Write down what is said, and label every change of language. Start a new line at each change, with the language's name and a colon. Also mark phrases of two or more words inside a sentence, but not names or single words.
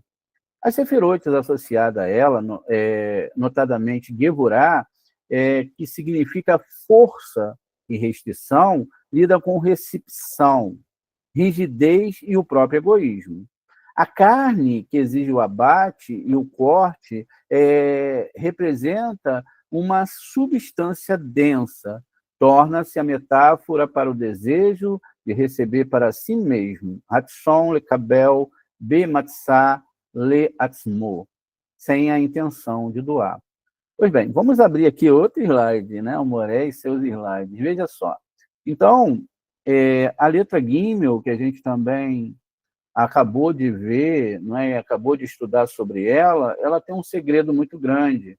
Portuguese: As sefirotes associadas a ela, notadamente Gevurá, que significa força e restrição, lida com recepção, rigidez e o próprio egoísmo. A carne, que exige o abate e o corte, representa uma substância densa, torna-se a metáfora para o desejo de receber para si mesmo,
Hebrew: הרצון לקבל במצה לעצמו,
Portuguese: sem a intenção de doar. Pois bem, vamos abrir aqui outro slide, né? O Moré e seus slides. Veja só. Então, a letra Gimel, que a gente também acabou de ver, não é? Acabou de estudar sobre ela tem um segredo muito grande.